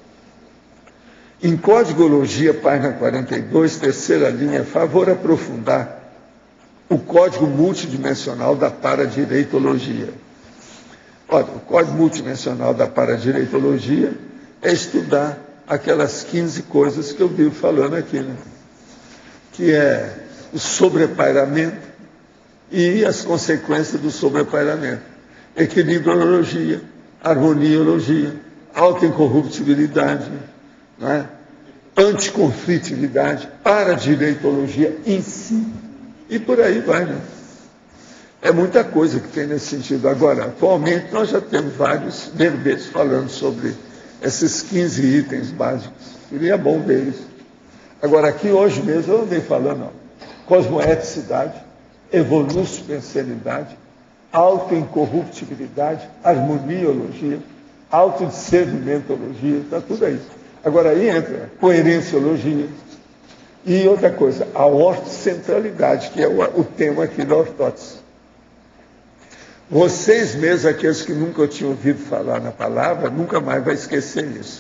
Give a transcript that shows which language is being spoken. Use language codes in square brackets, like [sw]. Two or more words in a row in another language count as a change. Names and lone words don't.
[pt] Em Códigologia, página 42, terceira linha, favor aprofundar o código multidimensional da paradireitologia. Olha, o código multidimensional da paradireitologia é estudar aquelas 15 coisas que eu vivo falando aqui, né? Que é o sobrepairamento e as consequências do sobrepairamento. Equilibriologia, harmoniologia, autoincorruptibilidade, não é? Anticonflitividade, paradireitologia em si, e por aí vai, né? É muita coisa que tem nesse sentido. Agora, atualmente, nós já temos vários verbetes falando sobre esses 15 itens básicos. Seria bom ver isso. Agora, aqui hoje mesmo, eu andei falando, cosmoeticidade, evolução-pensenidade, autoincorruptibilidade, harmoniologia, autodiscernimentologia, está tudo aí. Agora aí entra coerenciologia. E outra coisa, a ortocentralidade, que é o tema aqui da ortótese. Vocês mesmos, aqueles que nunca tinham ouvido falar na palavra, nunca mais vai esquecer isso.